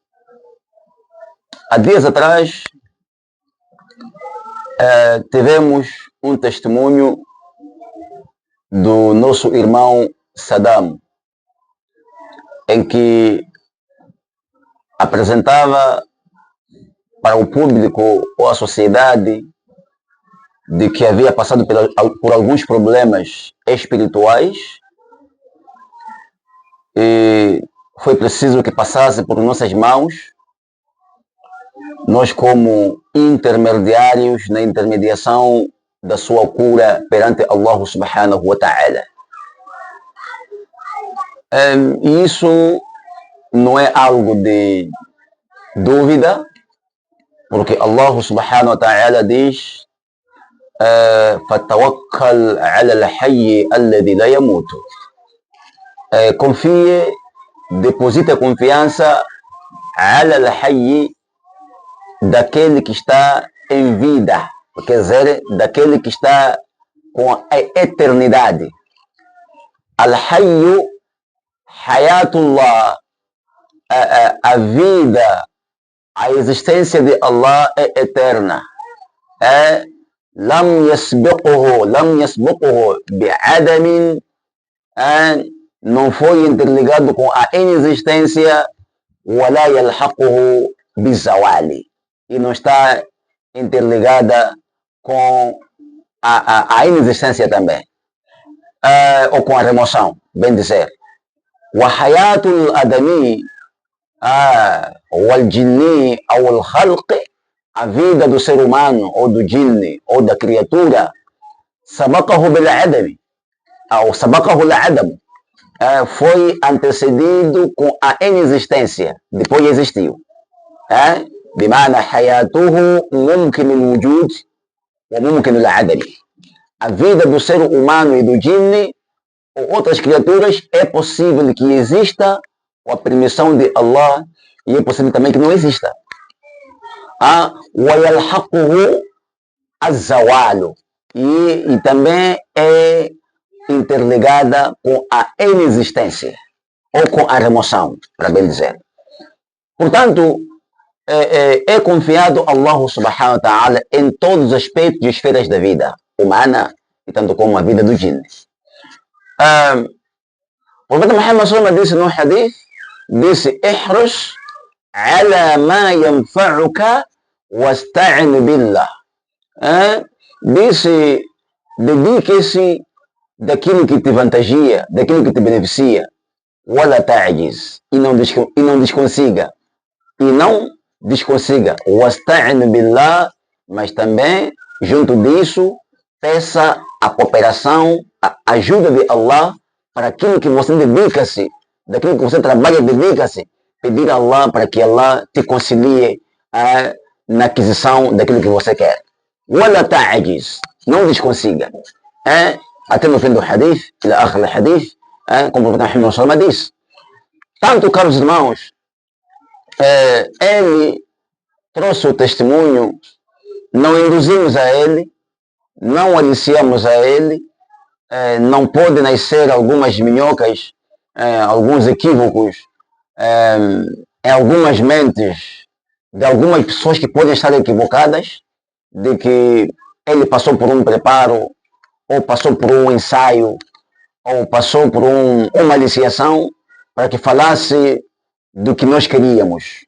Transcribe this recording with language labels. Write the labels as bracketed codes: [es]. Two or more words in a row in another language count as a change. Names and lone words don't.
[pt] há dias atrás tivemos um testemunho do nosso irmão Saddam, em que apresentava para o público ou a sociedade de que havia passado por alguns problemas espirituais e foi preciso que passasse por nossas mãos, nós como intermediários na intermediação da sua cura perante Allah [ar] سبحانه وتعالى. [pt] E isso não é algo de dúvida, porque Allah [ar] سبحانه وتعالى [pt] diz: [ar] فَتَوَكَّلْ عَلَى الْحَيِّ الَّذِي لَا يَمُوتُ. [pt] Confie, deposite a confiança [ar] على الحي, [pt] daquele que está em vida, quer dizer, daquele que está com a eternidade. Al-Hayyu, Hayatullah, a vida, a existência de Allah é eterna. [ar] لم يسبقه بعدم, [pt] não foi interligado com a inexistência, [ar] ولا يلحقه بزوال, [pt] e não está interligada com a inexistência também, ou com a remoção, bem dizer. [ar] وحياة الآدمي والجن أو الخلق, [pt] a vida do ser humano ou do jinni ou da criatura, [ar] سبقه بالعدم ou سبقه العدم, [pt] foi antecedido com a inexistência, depois existiu. [ar] بمعنى حياته ممكن الوجود وممكن العدم. [pt] A vida do ser humano e do jinni ou outras criaturas é possível que exista com a permissão de Allah, e é possível também que não exista. [ar] وَيَلْحَقُهُ الزَّوَالُ, [pt] e também é interligada com a inexistência ou com a remoção, para bem dizer. Portanto, é confiado Allah [ar] سبحانه وتعالى [pt] em todos os aspectos e esferas da vida humana, e tanto como a vida do jinni. O profeta Muhammad sallallahu disse no hadith, disse: [ar] "احرص على ما ينفعك واستعن بالله." [pt] Disse: dedique-se daquilo que te vantagia, daquilo que te beneficia, [ar] ولا تعجز, [pt] e não desconsiga, [ar] واستعن بالله, [pt] mas também junto disso peça a cooperação, a ajuda de Allah para aquilo que você dedica-se, daquilo que você trabalha, dedica-se, pedir a Allah para que Allah te concilie na aquisição daquilo que você quer. [ar] ولا تعجز, [pt] não desconsiga. Até no fim do hadith, [ar] إلى آخر الحديث, [pt] como o profeta Muhammad sallallahu disse. Tanto, caros irmãos, ele trouxe o testemunho, não induzimos a ele, não aliciamos a ele, não pode nascer algumas minhocas, alguns equívocos, em algumas mentes de algumas pessoas que podem estar equivocadas, de que ele passou por um preparo, ou passou por um ensaio, ou passou por uma aliciação para que falasse do que nós queríamos.